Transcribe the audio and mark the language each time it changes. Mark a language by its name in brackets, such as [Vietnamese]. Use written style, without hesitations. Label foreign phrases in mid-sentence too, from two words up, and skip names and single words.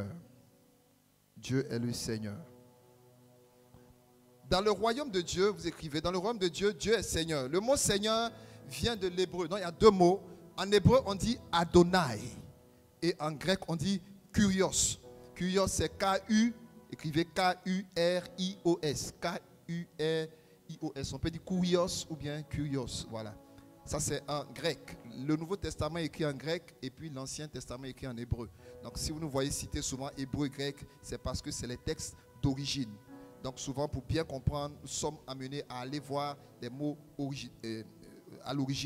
[French] Dieu est le Seigneur. Dans le royaume de Dieu, vous écrivez, dans le royaume de Dieu, Dieu est Seigneur. Le mot Seigneur vient de l'hébreu. Donc, il y a deux mots. En hébreu, on dit Adonai. Et en grec, on dit Kurios. Kurios, c'est K-U, écrivez K-U-R-I-O-S. K-U-R-I-O-S. On peut dire Kurios ou bien Kurios. Voilà. Ça, c'est en grec. Le Nouveau Testament est écrit en grec et puis l'Ancien Testament est écrit en hébreu. Donc, si vous nous voyez citer souvent hébreu et grec, c'est parce que c'est les textes d'origine. Donc, souvent, pour bien comprendre, nous sommes amenés à aller voir les mots à l'origine.